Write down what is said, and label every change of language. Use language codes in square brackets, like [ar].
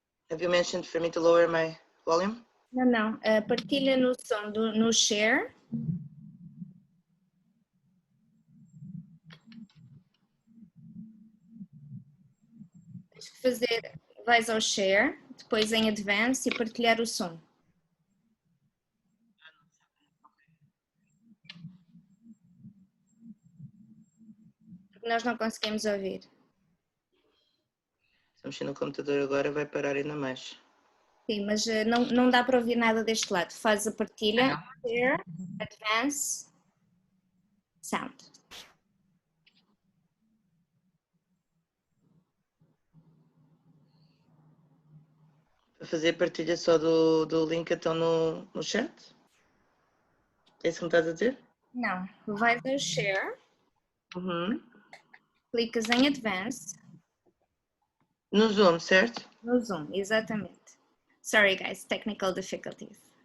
[en] Have you mentioned for me to lower my volume? [pt] Não, não. Partilha no som, no share. Tens que fazer, vais ao share, depois em advance e partilhar o som. Porque nós não conseguimos ouvir. Se eu mexer no computador agora vai parar ainda mais. Sim, mas não dá para ouvir nada deste lado. Faz a partilha, share, advance, sound. Para fazer partilha só do link então no chat? É isso que me estás a dizer? Não, vais ao share, clicas em advance. No Zoom, certo? No Zoom, exatamente. [en] Sorry guys, technical difficulties.